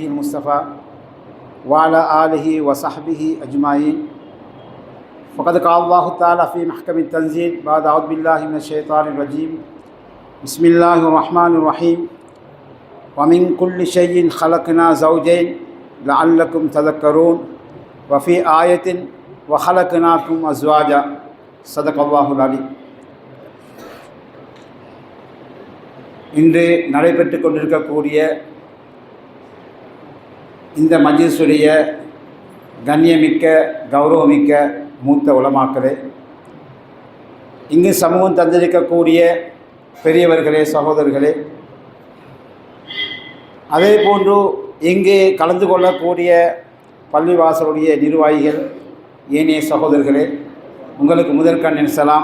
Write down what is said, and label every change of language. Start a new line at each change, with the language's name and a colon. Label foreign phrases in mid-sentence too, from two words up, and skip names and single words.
Arabic: المصطفى وعلى آله وصحبه أجمعين فقد قال الله تعالى في محكم التنزيل بعد أعوذ بالله من الشيطان الرجيم بسم الله الرحمن الرحيم ومن كل شيء خلقنا زوجين لعلكم تذكرون وفي آية وخلقناكم أزواجا صدق الله العلي.
Tamil: இன்று நடைபெற்று கொண்டிருக்கக்கூடிய இந்த மஜ்லிஸுடைய கண்ணியமிக்க கௌரவமிக்க மூத்த உலமாக்களே, இங்கு சமூகம் தந்திருக்கக்கூடிய பெரியவர்களே, சகோதரர்களே, அதே போன்று இங்கு கலந்து கொள்ளக்கூடிய பள்ளிவாசலுடைய நிர்வாகிகள், ஏனைய சகோதரர்களே, உங்களுக்கு முதற்கண் சலாம்.